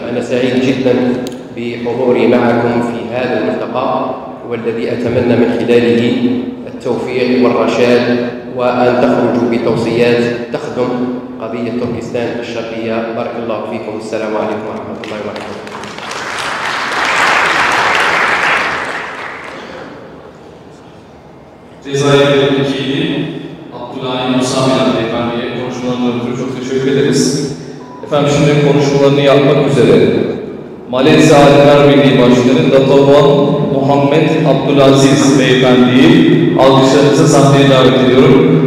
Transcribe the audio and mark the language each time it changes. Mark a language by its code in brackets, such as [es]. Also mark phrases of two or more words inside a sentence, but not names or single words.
[ar] أنا سعيد جدا بحضوري معكم في هذا الملتقى، والذي أتمنى من خلاله التوفيق والرشاد، وأن تخرجوا بتوصيات تخدم قضية تركستان الشرقية. بارك الله فيكم. السلام عليكم ورحمة الله وبركاته. [tr] Cezayir Milletvekili Abdülhani Musamida Beyefendi'ye konuşmalarından ötürü çok teşekkür ederiz. Efendim şimdi konuşmalarını yapmak üzere Malezya Alimler Birliği Başkanı Datawan Muhammed Abdülaziz Beyefendi'yi alkışlarınızı sahneye davet ediyorum.